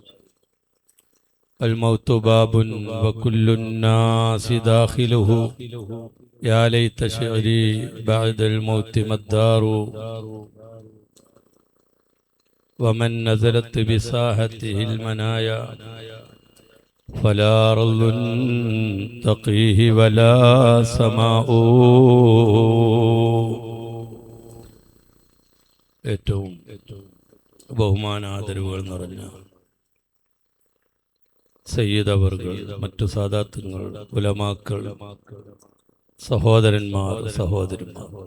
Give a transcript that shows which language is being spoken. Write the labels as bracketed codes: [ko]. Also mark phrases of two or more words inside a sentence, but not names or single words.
[ar] الموت باب وكل الناس داخله يا ليت شعري بعد الموت ما الدار ومن نزلت بساحته المنايا فلا رل تقيه ولا سماء. [ml] ഏറ്റവും ബഹുമാനാദരവുകൾ നിറഞ്ഞ സയ്യിദ് അവർകൾ, മറ്റു സാദാത്തുകൾ, ഉലമാക്കൾ, സഹോദരന്മാർ, സഹോദരിമാർ,